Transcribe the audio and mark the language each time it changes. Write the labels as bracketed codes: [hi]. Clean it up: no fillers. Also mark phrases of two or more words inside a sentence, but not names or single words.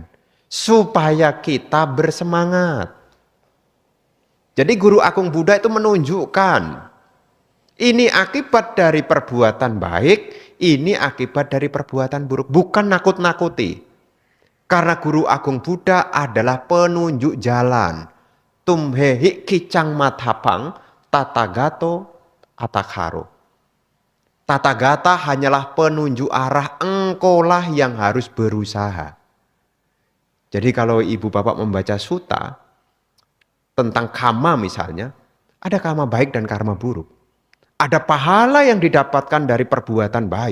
[id] Supaya kita bersemangat. Jadi Guru Agung Buddha itu menunjukkan, ini akibat dari perbuatan baik, ini akibat dari perbuatan buruk. Bukan nakut-nakuti. Karena Guru Agung Buddha adalah penunjuk jalan. [pi] Tumhehi kicang mathapang, tatagato atakharo. [id] Tathagata hanyalah penunjuk arah, engkaulah yang harus berusaha. Jadi kalau ibu bapak membaca suta tentang karma misalnya, ada karma baik dan karma buruk. Ada pahala yang didapatkan dari perbuatan baik.